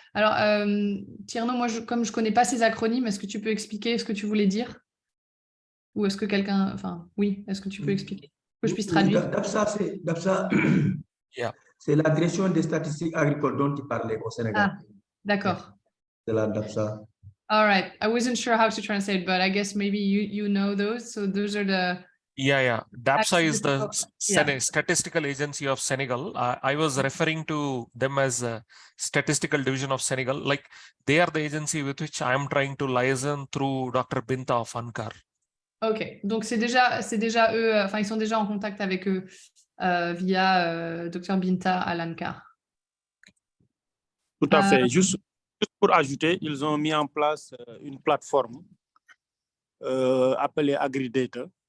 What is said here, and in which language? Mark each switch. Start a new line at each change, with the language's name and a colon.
French: Alors, Tierno, moi, comme je ne connais pas ces acronymes, est-ce que tu peux expliquer ce que tu voulais dire? Ou est-ce que quelqu'un... Enfin, oui, est-ce que tu peux expliquer? Que je puisse traduire. DAPSA,
English: Yeah.
French: C'est la direction des statistiques agricoles dont tu parlais au Sénégal. Ah, d'accord. C'est la DAPSA.
English: All right. I wasn't sure how to translate, but I guess maybe you know those. So those are the... Yeah. DAPSA is the Statistical Agency of Senegal. I was referring to them as a Statistical Division of Senegal. Like they are the agency with which I am trying to liaison through Dr. Binta of ANCAR.
French: Ok, donc c'est déjà eux, enfin ils sont déjà en contact avec eux via Dr Binta à l'ANCAR. Tout à fait. Juste pour ajouter, ils ont mis en place une plateforme appelée AgriData.